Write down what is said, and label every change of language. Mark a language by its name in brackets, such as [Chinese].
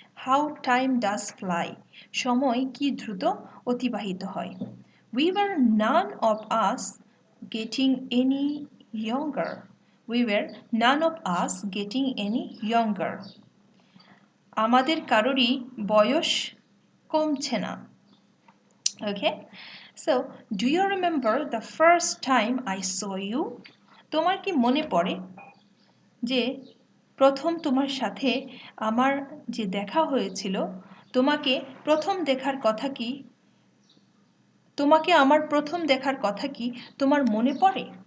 [English] how time does fly, [Bangla] সময় কি দ্রুত অতিবাহিত হয়। [English] we were none of us getting any younger, we were none of us getting any younger, [Bangla] আমাদের কারোরই বয়স কমছে না। [English] Okay, so do you remember the first time I saw you? [Bangla] তোমার কি মনে পড়ে যে প্রথম তোমার সাথে আমার যে দেখা হয়েছিল, তোমাকে প্রথম দেখার কথা কি, তোমাকে আমার প্রথম দেখার কথা কি তোমার মনে পড়ে?